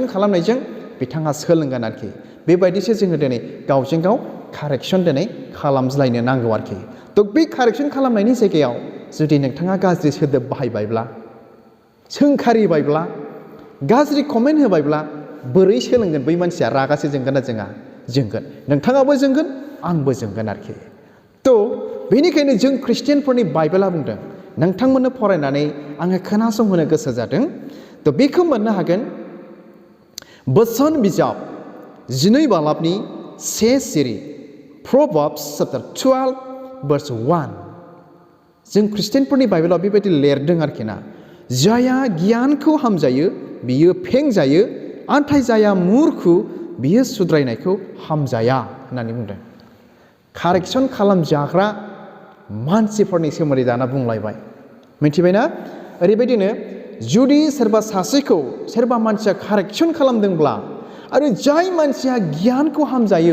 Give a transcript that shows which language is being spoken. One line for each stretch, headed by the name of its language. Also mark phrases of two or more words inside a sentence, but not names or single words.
Bodo: खालामनायजों बिथाङा सोलोंगोन आरोखि बेबायदिसो जोङो दिनै गावजों गाव कारेक्सन दिनै खालामज्लायनो नांगौ आरोखि थ' बे कारेक्सन खालामनायनि जायगायाव जुदि नोंथाङा गाज्रि सोदोब बाहायबायब्ला सोंखारिबायब्ला गाज्रि कमेन्ट होबायब्ला बोरै सोलोंगोन बै मानसिया रागासो जोंगोन ना जोंगोन नोंथाङाबो जोंगोन आंबो जोंगोन आरोखि थ' बेनिखायनो जों ख्रिस्टियानफोरनि बाइबेला बुंदों नोंथांमोननो फरायनानै आङो खोनासंहोनो गोसो जादों थ' बेखौ मोननो हागोन बोसोन बिजाब 12 बालाबनि 1 सिरि
English: Proverbs chapter 12 verse 1
Bodo: जों ख्रिस्टियानफोरनि बाइबेलाव बेबायदि लिरदों आरोखि ना जाया गियानखौ हामजायो बियो फेंजायो नाथाय जाया मुर्खु बियो सुद्रायनायखौ हामजाया होननानै बुंदों कारेक्सन खालामजाग्रा मानसिफोरनि सोमोन्दै दाना बुंलायबाय मिथिबायना ओरैबायदिनो जुदि सोरबा मानसिया कारेक्सन खालामदोंब्ला आरो जाय मानसिया गियानखौ हामजायो